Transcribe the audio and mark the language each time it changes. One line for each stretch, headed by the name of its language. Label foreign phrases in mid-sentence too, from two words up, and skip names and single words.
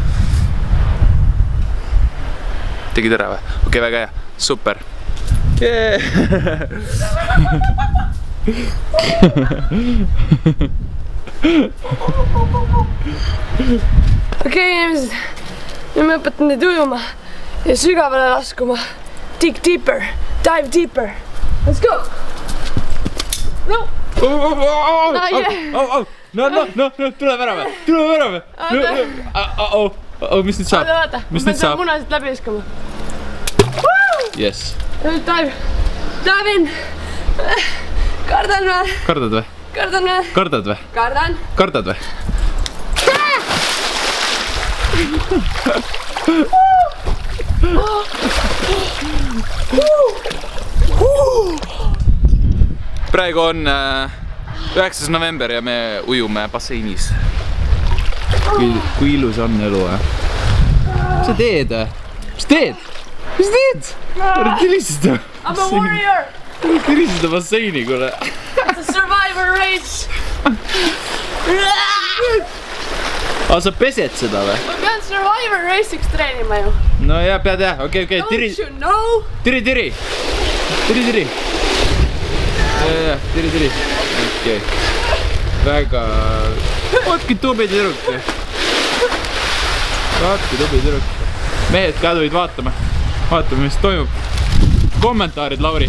Estonian: Tegid ära või? Okei, väga hea. Super. Okei, inimesed, nüüd ma õpetan teid ujuma ja sügavale laskuma.
English: Dig deeper, dive deeper. Let's go! No! No,
Estonian: tuleb ära või? Tuleb ära või? Mis nüüd saab? Vaata, ma pean seda munasid läbi viskama.
English: Yes. Nüüd dive. Dive in!
Estonian: Kardan või? Kardad või? Kardan või? Kardad või? Kardan. Kardad või? Praegu on 9. november ja me ujume basseinis. Kui ilus on elu, Mis sa teed? Mis teed? Mis teed? Ära tirisida.
English: I'm a warrior!
Estonian: Ära tirisida basseini, kuule.
English: It's a survivor race!
Estonian: Aga sa pesed seda või? Ma pean
English: survivor race'iks
Estonian: treenima ju. No ja pead jah, okei, tiri.
English: Don't you know?
Estonian: Tiri. Tiri. Okei. Väga... Vaatki tubli tüdruk. Mehed käduid vaatame. Vaatame, mis toimub. Kommentaarid, Lauri.